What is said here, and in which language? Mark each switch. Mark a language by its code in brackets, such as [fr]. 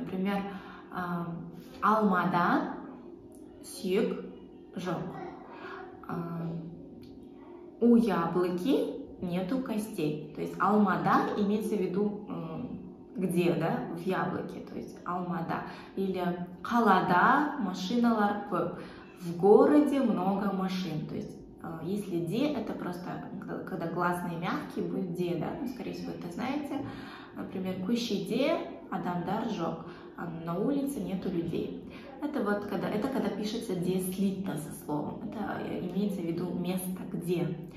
[kk] Например, алмада сүйек жоқ. [ru] У яблоки нету костей. То есть алмада имеется в виду где, да, в яблоке, то есть алмада. [kk] Или қалада машиналар көп. [ru] В городе много машин. То есть если де, это просто когда гласные мягкие, будет де, да, ну, скорее всего это знаете. Например, [kk] көшеде адамдар жоқ, [ru] на улице нету людей. Это вот когда пишется де слитно со словом, это имеется в виду место где.